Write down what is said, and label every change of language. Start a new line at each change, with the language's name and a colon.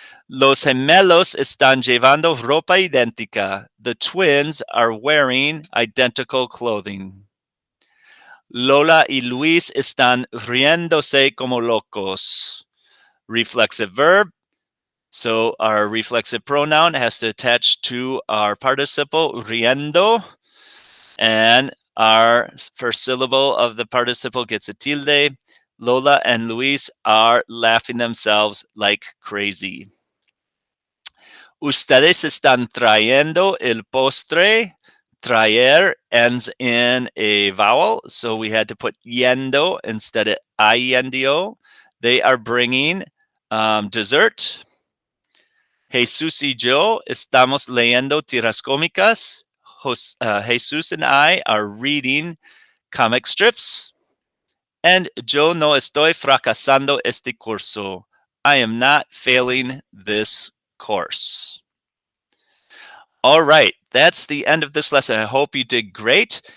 Spanish: Los gemelos están llevando ropa idéntica.
English: The twins are wearing identical clothing.
Spanish: Lola y Luis están riéndose como locos.
English: Reflexive verb. So our reflexive pronoun has to attach to our participle riendo, and our first syllable of the participle gets a tilde. Lola and Luis are laughing themselves like crazy.
Spanish: Ustedes están trayendo el postre.
English: Traer ends in a vowel, so we had to put yendo instead of yendo. They are bringing dessert.
Spanish: Jesus y yo estamos leyendo tiras cómicas.
English: Jesus and I are reading comic strips. And
Spanish: yo no estoy fracasando este curso.
English: I am not failing this course. All right, that's the end of this lesson. I hope you did great.